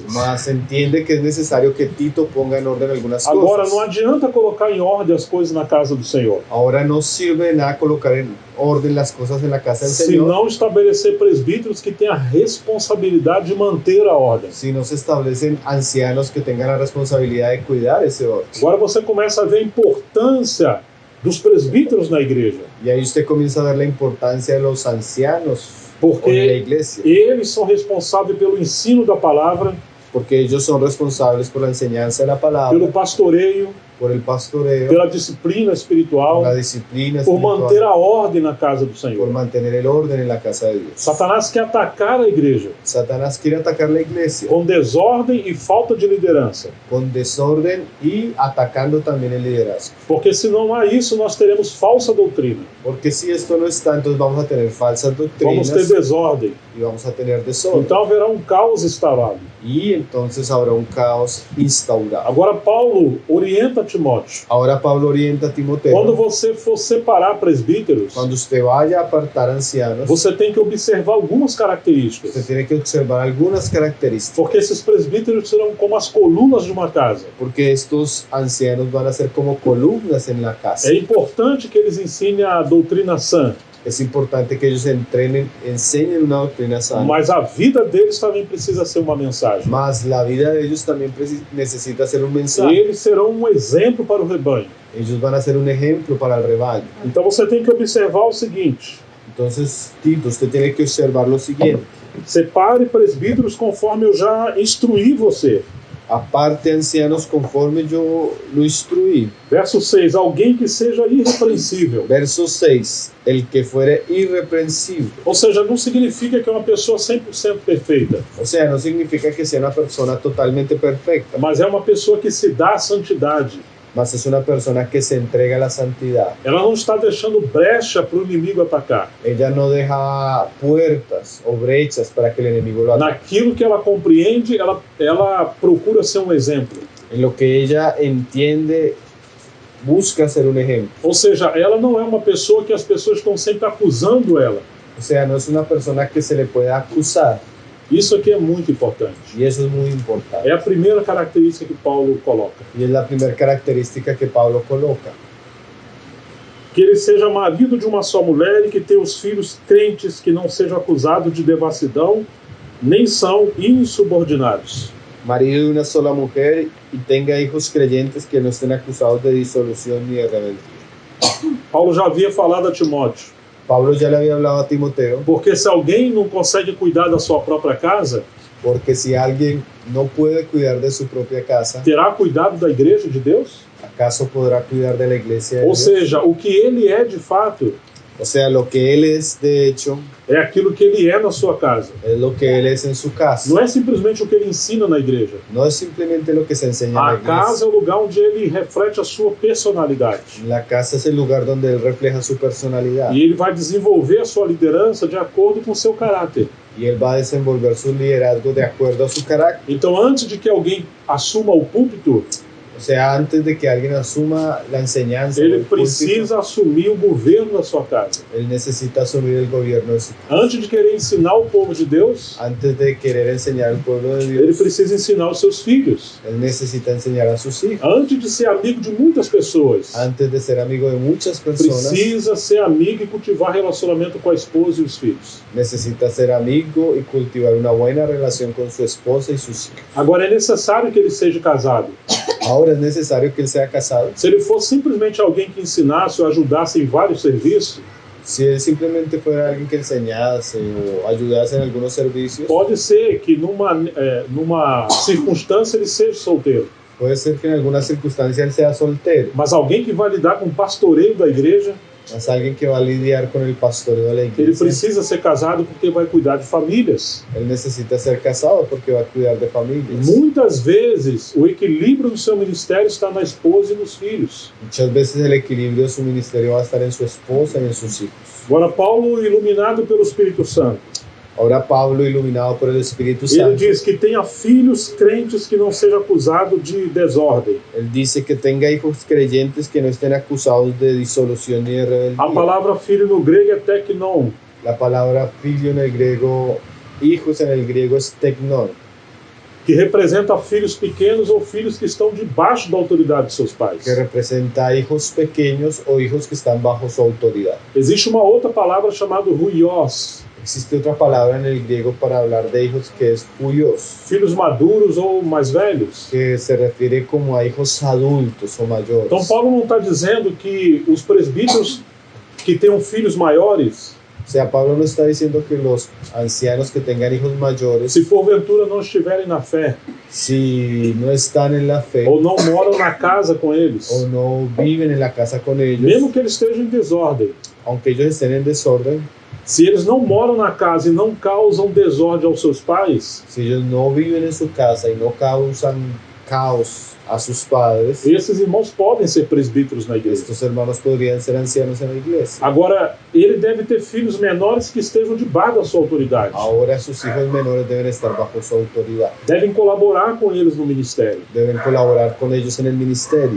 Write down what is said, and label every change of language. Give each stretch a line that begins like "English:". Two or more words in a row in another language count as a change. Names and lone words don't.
Spanish: mas entiende que es necesario que Tito ponga en orden algunas
Portuguese: Agora,
Spanish: cosas.
Portuguese: não adianta colocar em ordem as coisas na casa do Senhor,
Spanish: Ahora no sirve de nada colocar en orden las cosas en la casa del
Portuguese: se
Spanish: Señor
Portuguese: não estabelecer presbíteros que têm a responsabilidade de manter a ordem.
Spanish: si no se establecen ancianos que tengan la responsabilidad de cuidar ese orden.
Portuguese: Agora você começa a ver a importância dos presbíteros na igreja,
Spanish: Y ahí usted comienza a ver la importancia de los ancianos en la
Portuguese: porque
Spanish: iglesia,
Portuguese: eles são responsáveis pelo ensino da palavra,
Spanish: porque ellos son responsables por la enseñanza de la palabra,
Portuguese: pelo pastoreio,
Spanish: por el pastoreo,
Portuguese: pela disciplina espiritual,
Spanish: por la disciplina por espiritual,
Portuguese: manter a ordem na casa do
Spanish: por
Portuguese: Senhor.
Spanish: mantener el orden en la casa de Dios.
Portuguese: Satanás quer atacar a igreja
Spanish: Satanás quiere atacar la iglesia
Portuguese: com desordem e falta de liderança,
Spanish: con desorden y atacando también el liderazgo.
Portuguese: porque se não há isso, nós teremos falsa doutrina,
Spanish: Porque si esto no está, entonces vamos a tener falsas
Portuguese: vamos
Spanish: doctrinas
Portuguese: ter desordem,
Spanish: y vamos a tener desorden.
Portuguese: então haverá um caos instalado.
Spanish: Y entonces habrá un caos instaurado.
Portuguese: Agora Paulo orienta Timóteo,
Spanish: Ahora Pablo orienta a Timoteo,
Portuguese: quando você for separar presbíteros,
Spanish: cuando usted vaya a apartar ancianos,
Portuguese: você tem que observar algumas
Spanish: usted
Portuguese: características,
Spanish: tiene que observar algunas características,
Portuguese: porque esses presbíteros serão como as colunas de uma casa.
Spanish: porque estos ancianos van a ser como columnas en la casa.
Portuguese: É importante que eles ensinem a doutrina sã,
Spanish: Es importante que ellos enseñen una doctrina sana,
Portuguese: mas a vida deles também precisa ser uma mensagem.
Spanish: mas la vida de ellos también necesita ser un mensaje.
Portuguese: Eles serão um exemplo para o rebanho.
Spanish: Ellos van a ser un ejemplo para el rebaño.
Portuguese: Então você tem que observar o seguinte:
Spanish: Entonces, Tito, usted tiene que observar lo siguiente.
Portuguese: separe presbíteros conforme eu já instruí você.
Spanish: Aparte ancianos conforme yo lo instruí.
Portuguese: Verso 6: alguém que seja irrepreensível.
Spanish: Verso 6. El que fuere irreprensible.
Portuguese: Ou seja, não significa que é uma pessoa 100% perfeita,
Spanish: O sea, no significa que sea una persona totalmente perfecta,
Portuguese: mas é uma pessoa que se dá à santidade.
Spanish: mas es una persona que se entrega a la santidad.
Portuguese: Ela não está deixando brecha para o inimigo atacar.
Spanish: Ella no deja puertas o brechas para que el enemigo lo ataque.
Portuguese: Naquilo que ela compreende, ela procura ser um exemplo.
Spanish: En lo que ella entiende, busca ser un ejemplo.
Portuguese: Ou seja, ela não é uma pessoa que as pessoas estão sempre acusando ela.
Spanish: O sea, no es una persona que se le pueda acusar.
Portuguese: Isso aqui é muito importante.
Spanish: Y eso es muy importante.
Portuguese: É a primeira característica que Paulo coloca.
Spanish: Y es la primera característica que Pablo coloca.
Portuguese: Que ele seja marido de uma só mulher e que tenha os filhos crentes, que não sejam acusados de devassidão, nem são insubordinados.
Spanish: Marido de una sola mujer y tenga hijos creyentes que no estén acusados de disolución ni de rebeldía.
Portuguese: Paulo já havia falado a Timóteo,
Spanish: Pablo ya le había hablado a Timoteo,
Portuguese: porque se alguém não consegue cuidar da sua própria casa,
Spanish: porque si alguien no puede cuidar de su propia casa,
Portuguese: terá cuidado da igreja de Deus?
Spanish: ¿acaso podrá cuidar de la iglesia de
Portuguese: Ou
Spanish: Dios?
Portuguese: seja, o que ele é de fato
Spanish: O sea, lo que él es de hecho
Portuguese: é aquilo que ele é na sua casa.
Spanish: es lo que él es en su casa.
Portuguese: Não é simplesmente o que ele ensina na igreja.
Spanish: No es simplemente lo que se enseña en la
Portuguese: A casa
Spanish: iglesia.
Portuguese: é o lugar onde ele reflete a sua personalidade.
Spanish: La casa es el lugar donde él refleja su personalidad
Portuguese: E ele vai desenvolver a sua liderança de acordo com o seu caráter.
Spanish: y él va a desenvolver su liderazgo de acuerdo a su carácter.
Portuguese: Então, antes de que alguém assuma o púlpito,
Spanish: O sea, antes de que alguien asuma la enseñanza,
Portuguese: ele
Spanish: el púlpito,
Portuguese: precisa assumir o governo da sua casa.
Spanish: él necesita asumir el gobierno de su casa.
Portuguese: Antes de querer ensinar o povo de Deus,
Spanish: Antes de querer enseñar al pueblo de
Portuguese: ele
Spanish: Dios,
Portuguese: precisa ensinar os seus filhos.
Spanish: él necesita enseñar a sus hijos.
Portuguese: Antes de ser amigo de muitas pessoas,
Spanish: Antes de ser amigo de muchas personas,
Portuguese: precisa ser amigo e cultivar relacionamento com a esposa e os filhos.
Spanish: necesita ser amigo y cultivar una buena relación con su esposa y sus hijos.
Portuguese: Agora, é necessário que ele seja casado.
Spanish: Ahora es necesario que él sea casado.
Portuguese: Se ele for simplesmente alguém que ensinasse ou ajudasse em vários serviços,
Spanish: Si él simplemente fuera alguien que enseñase o ayudase en algunos servicios,
Portuguese: pode ser que numa circunstância ele seja solteiro.
Spanish: puede ser que en alguna circunstancia él sea soltero,
Portuguese: Mas alguém que vai lidar com o pastoreio da igreja,
Spanish: más alguien que va a lidiar con el pastoreo de la
Portuguese: ele
Spanish: iglesia.
Portuguese: precisa ser casado porque vai cuidar de famílias.
Spanish: Él necesita ser casado porque va a cuidar de familias.
Portuguese: Muitas vezes, o equilíbrio do seu ministério está na esposa e nos filhos.
Spanish: Muchas veces el equilibrio de su ministerio va a estar en su esposa y en sus hijos.
Portuguese: Agora, Paulo, iluminado pelo Espírito Santo,
Spanish: Ahora Pablo, iluminado por el Espíritu
Portuguese: ele
Spanish: Santo,
Portuguese: diz que tenha filhos crentes que não seja acusado de desordem.
Spanish: él dice que tenga hijos creyentes que no estén acusados de disolución ni de
Portuguese: A
Spanish: rebeldía.
Portuguese: palavra filho no grego é teknon,
Spanish: La palabra filio en el griego, hijos en el griego es teknon,
Portuguese: que representa filhos pequenos ou filhos que estão debaixo da autoridade de seus pais.
Spanish: que representa hijos pequeños o hijos que están bajo su autoridad.
Portuguese: Existe uma outra palavra chamada ruios,
Spanish: Existe otra palabra en el griego para hablar de hijos que es huios,
Portuguese: filhos maduros ou mais velhos.
Spanish: que se refiere como a hijos adultos o mayores.
Portuguese: Então, Paulo não está dizendo que os presbíteros que tenham filhos maiores,
Spanish: O sea, Pablo no está diciendo que los ancianos que tengan hijos mayores,
Portuguese: se porventura não estiverem na fé,
Spanish: si no están en la fe
Portuguese: ou não moram na casa com eles,
Spanish: o no viven en la casa con ellos,
Portuguese: mesmo que eles estejam em desordem,
Spanish: aunque ellos estén en desorden,
Portuguese: se eles não moram na casa e não causam desordem aos seus pais,
Spanish: si ellos no viven en su casa y no causan caos a sus padres,
Portuguese: esses irmãos podem ser presbíteros na igreja.
Spanish: estos hermanos podrían ser ancianos en la iglesia.
Portuguese: Agora, ele deve ter filhos menores que estejam debaixo da sua autoridade.
Spanish: Ahora sus hijos menores deben estar bajo su autoridad,
Portuguese: Devem colaborar com eles no ministério.
Spanish: deben colaborar con ellos en el ministerio.